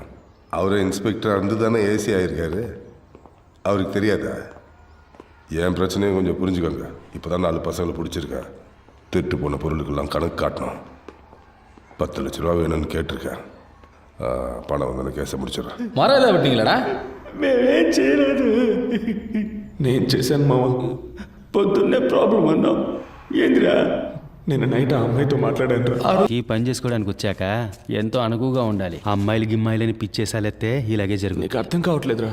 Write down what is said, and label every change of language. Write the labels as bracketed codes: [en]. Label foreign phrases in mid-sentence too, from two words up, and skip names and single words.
[ta] அவரே இன்ஸ்பெக்டராக இருந்து தானே ஏசி ஆகிருக்காரு. அவருக்கு தெரியாதா? என் பிரச்சனையும் கொஞ்சம் புரிஞ்சுக்கோங்க. இப்போ தான் 4 பசங்களை பிடிச்சிருக்கேன். திருட்டு போன பொருளுக்கெல்லாம் கணக்கு காட்டணும். 10 லட்ச ரூபா வேணும்னு கேட்டிருக்கேன். பணம் வந்து கேஸை முடிச்சிடுறேன். மரம் ஏதாவது வெட்டிங்களா? [te] మేమేం చేయలేదు. నేను చేశాను మామ. పొద్దున్నే ప్రాబ్లం అన్నాం. ఏందిరా? నిన్న నైట్ ఆ అమ్మాయితో మాట్లాడాను రా. ఈ పని చేసుకోవడానికి వచ్చాక ఎంతో అనుకువగా ఉండాలి. అమ్మాయిలు గిమ్మాయిలని పిచ్చేసాలెత్తే ఇలాగే జరుగుతుంది. నీకు అర్థం కావట్లేదురా.